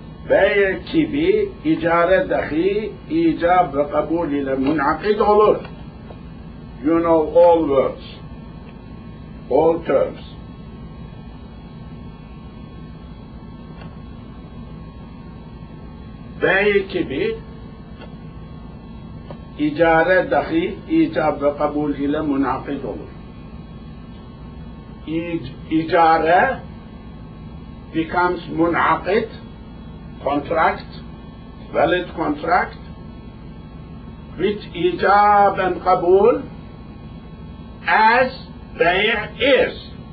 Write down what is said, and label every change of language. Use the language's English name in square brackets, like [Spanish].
[Turkish] Bey' gibi icare dahi icab ve kabul ile münakid olur. [English] You know all words, all terms. [Turkish] Bey' gibi icare dahi icab ve kabul ile münakid olur. [English] Icare becomes munaqid, contract, valid contract, with ijab and qabul as bay' is.